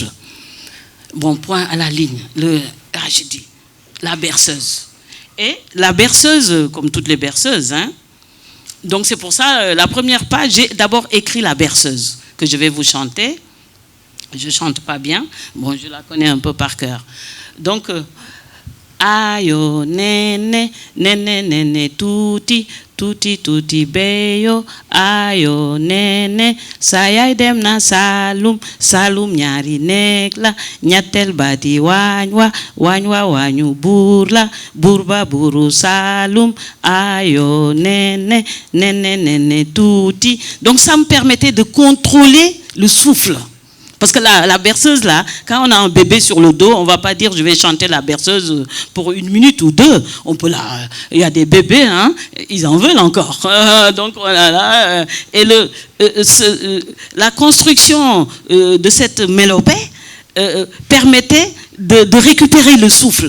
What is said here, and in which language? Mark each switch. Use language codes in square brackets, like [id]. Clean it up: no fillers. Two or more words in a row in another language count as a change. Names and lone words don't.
[fr] Bon, point à la ligne. J'ai dit, la berceuse. Et la berceuse, comme toutes les berceuses, hein. Donc c'est pour ça, la première page, j'ai d'abord écrit la berceuse, que je vais vous chanter. Je ne chante pas bien. Bon, je la connais un peu par cœur. Donc, ayo, nene, nene, nene, tuti, tuti, tuti, beyo, ayo, nene, sayay dem na salum, salum nyari nekla, nyatel badi wanywa, wanywa wanyu burla, burba buru salum, ayo, nene, nene, nene, tuti. Donc, ça me permettait de contrôler le souffle. Parce que la berceuse, là, quand on a un bébé sur le dos, on ne va pas dire je vais chanter la berceuse pour 1 minute ou 2. On peut il y a des bébés, hein, ils en veulent encore. Donc voilà, là, et la construction de cette mélopée permettait de récupérer le souffle.